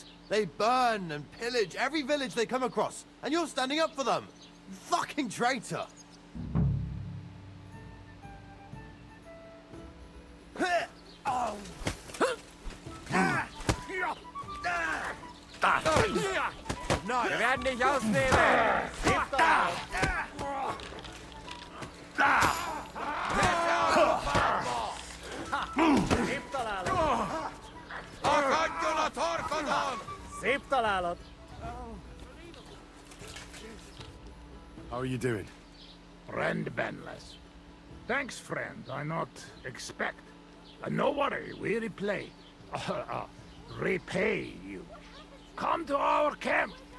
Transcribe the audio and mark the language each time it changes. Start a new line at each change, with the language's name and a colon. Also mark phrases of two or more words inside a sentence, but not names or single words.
English: They burn and pillage every village they come across, and you're standing up for them. You fucking traitor. Oh. No.
German: Wir werden dich ausnehmen!
Hungarian: Szép találat!
English: How are you doing? Friend Benless. Thanks, friend. I not expect. No worry, we replay. Repay you. Come to our camp.